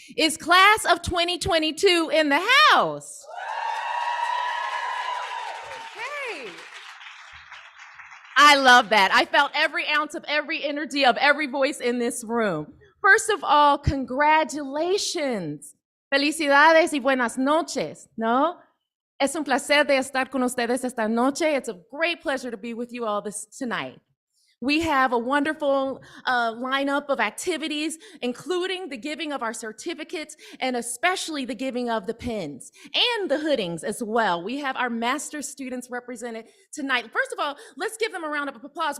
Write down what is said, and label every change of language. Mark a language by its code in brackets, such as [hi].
[en] Is class of 2022 in the house? Okay. I love that. I felt every ounce of every energy of every voice in this room. First of all, congratulations. [es] Felicidades y buenas noches, ¿no? Es un placer de estar con ustedes esta noche. [en] It's a great pleasure to be with you all tonight. We have a wonderful lineup of activities, including the giving of our certificates and especially the giving of the pins and the hoodings as well. We have our master's students represented tonight. First of all, let's give them a round of applause.